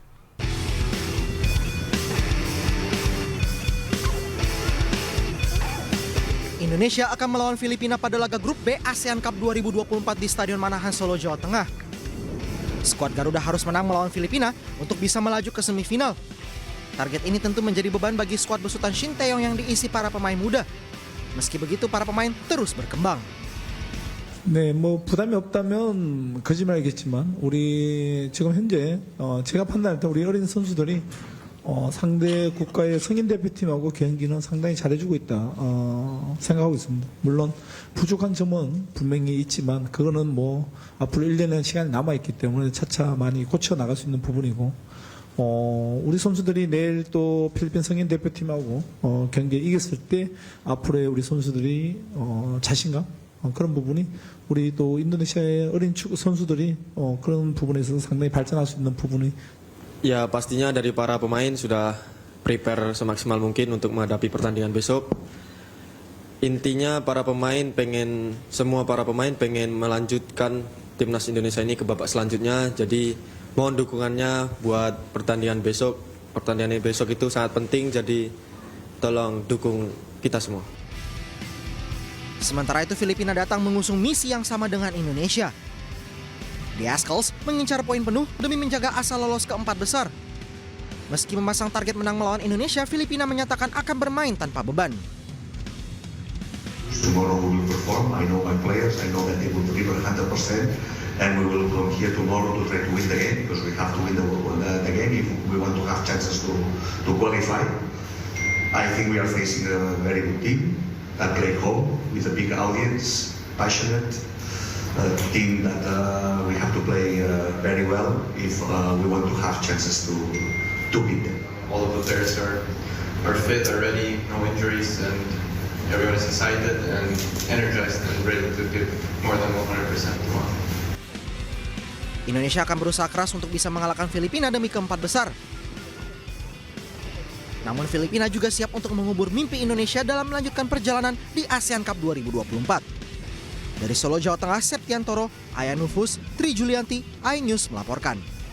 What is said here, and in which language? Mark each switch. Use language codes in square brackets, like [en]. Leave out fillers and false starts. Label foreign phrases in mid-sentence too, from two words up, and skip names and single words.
[id] Indonesia akan melawan Filipina pada laga Grup B ASEAN Cup 2024 di Stadion Manahan Solo, Jawa Tengah. Skuad Garuda harus menang melawan Filipina untuk bisa melaju ke semifinal. Target ini tentu menjadi beban bagi skuad besutan Shin Tae-yong yang diisi para pemain muda. Meski begitu, para pemain terus berkembang. [ko] 네, 부담이 없다면 거짓말이겠지만 우리 지금 현재 제가 판단할 때 우리 어린 선수들이 상대 국가의 성인 대표팀하고 경기는 상당히 잘해주고 있다 생각하고 있습니다. 물론 부족한 점은 분명히 있지만 그거는 앞으로 1년의 시간이 남아있기 때문에 차차 많이 고쳐 나갈 수 있는 부분이고 우리 선수들이 내일 또 필리핀 성인 대표팀하고 경기에 이겼을 때 앞으로의 우리 선수들이 자신감 그런 부분이 우리 또 인도네시아의 어린 축구 선수들이 그런 부분에서 상당히 발전할 수 있는 부분이 [id] Ya pastinya dari para pemain sudah prepare semaksimal mungkin untuk menghadapi pertandingan besok. Intinya semua para pemain pengen melanjutkan timnas Indonesia ini ke babak selanjutnya. Jadi mohon dukungannya buat pertandingan besok. Pertandingan besok itu sangat penting, jadi tolong dukung kita semua. Sementara itu Filipina datang mengusung misi yang sama dengan Indonesia. The Azkals mengincar poin penuh demi menjaga asa lolos ke 4 besar. Meski memasang target menang melawan Indonesia, Filipina menyatakan akan bermain tanpa beban. [en] Tomorrow we will perform. I know my players. I know that they will deliver 100%. And we will come here tomorrow to try to win the game because we have to win the game if we want to have chances to qualify. I think we are facing a very good team that play home with a big audience, passionate, a team that we have to play very well if we want to have chances to beat them. All of the players are fit, are ready, no injuries, and everyone is excited and energized and ready to give more than 100% tomorrow. [id] Indonesia akan berusaha keras untuk bisa mengalahkan Filipina demi ke-4 besar. Namun Filipina juga siap untuk mengubur mimpi Indonesia dalam melanjutkan perjalanan di ASEAN Cup 2024. Dari Solo, Jawa Tengah, Septiantoro, Ayah Nufus, Tri Julianti, iNews melaporkan.